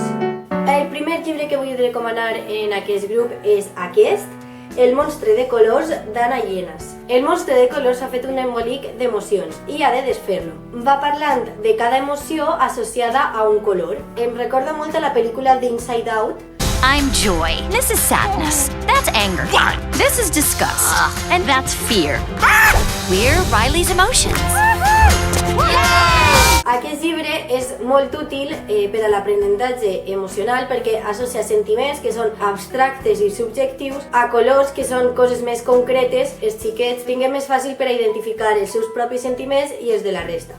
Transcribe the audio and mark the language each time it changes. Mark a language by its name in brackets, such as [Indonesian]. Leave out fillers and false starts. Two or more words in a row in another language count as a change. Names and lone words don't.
[Catalan] El primer llibre que vull recomanar en aquest grup és aquest, El monstre de colors d'Anna Llenas. El monstre de colors ha fet un embolic d'emocions i ha de desfer-lo. Va parlant de cada emoció associada a un color. Em recorda molt a la pel·lícula d'Inside Out. [English] I'm joy. This is sadness. That's anger. What? This is disgust. And that's fear. We're Riley's emotions. [Catalan] Aquest llibre és molt útil per a l'aprenentatge emocional perquè associa sentiments que són abstractes i subjectius a colors que són coses més concretes. Els xiquets tinguin més fàcil per a identificar els seus propis sentiments i els de la resta.